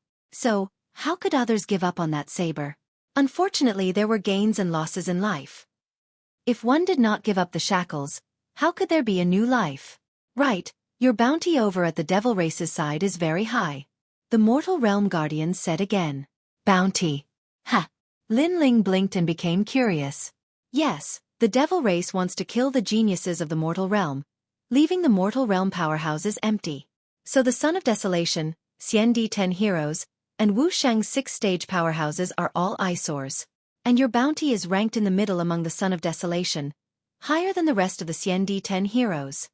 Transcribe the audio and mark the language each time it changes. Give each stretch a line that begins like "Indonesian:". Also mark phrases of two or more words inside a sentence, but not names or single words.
English: So, how could others give up on that saber? Unfortunately, there were gains and losses in life. If one did not give up the shackles, how could there be a new life? Right, your bounty over at the Devil Race's side is very high. The Mortal Realm Guardian said again. Bounty. Ha! Lin Ling blinked and became curious. Yes, the Devil Race wants to kill the geniuses of the Mortal Realm, leaving the Mortal Realm powerhouses empty. So the Son of Desolation, Xiandi 10 Heroes, and Wu Shang's 6-stage powerhouses are all eyesores. And your bounty is ranked in the middle among the Son of Desolation, higher than the rest of the Xiandi 10 Heroes.